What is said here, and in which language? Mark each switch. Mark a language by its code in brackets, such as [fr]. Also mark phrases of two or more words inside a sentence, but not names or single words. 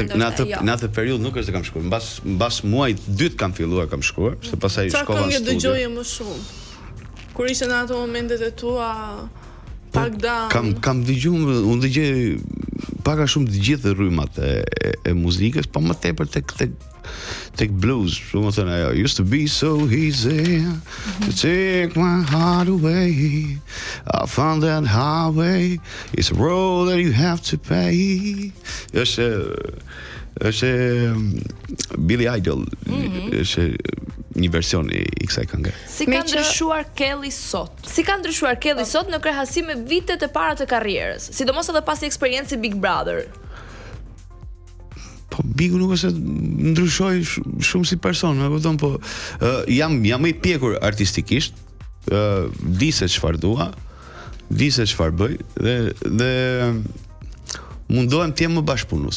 [sq] Jo, në atë periudhë nuk është se kam shkruar. Mbas muajit dytë kam filluar kam shkruar, se pastaj shkova në studio. Çfarë këngë dëgjoje më shumë? Kur ishte në ato momentet e tua pak down? Kam dëgjuar, unë dëgjoj pak a shumë të gjithë rrymat e muzikës, po më tepër tek blues, shumë thënë ajo, [en] used to be so easy to take my heart away. I found that highway, it's a road that you have to pay. [sq] Është Billy Idol, është një version i kësaj këngë. Si ka ndryshuar Kelly sot? Si ka ndryshuar Kelly sot në krahasim me vitet e para të karrierës, sidomos edhe pas eksperiencës Big Brother? Po Bigu nuk është ndryshoj shumë si person, më kupton, po jam më i pjekur artistikisht, di se çfarë dua, di se çfarë bëj dhe mundohem të jem më bashkëpunues.